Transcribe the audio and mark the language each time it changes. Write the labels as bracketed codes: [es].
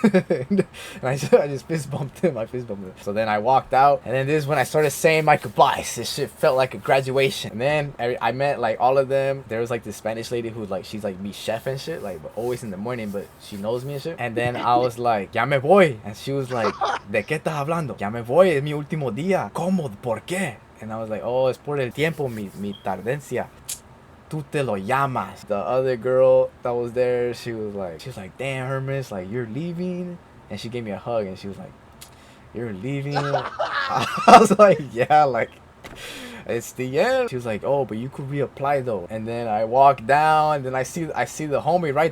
[en] And I just fist bumped him. So then I walked out, and then this is when I started saying my goodbyes. This shit felt like a graduation. And then I met like all of them. There was like this Spanish lady who, like, she's like me chef and shit, like, but always in the morning, but she knows me and shit. And then I was like, [es] ya me voy. [en] And she was like, [es] ¿de qué estás hablando? Ya me voy, es mi último día. ¿Cómo? ¿Por qué? [en] And I was like, oh, [es] es por el tiempo, mi tardencia. Tú te lo llamas. [en] The other girl that was there, she was like, damn, Hermes, like, you're leaving? And she gave me a hug, and she was like, you're leaving? I was like, yeah, like, it's the end. She was like, oh, but you could reapply though. And then I walk down, and then I see the homie, right?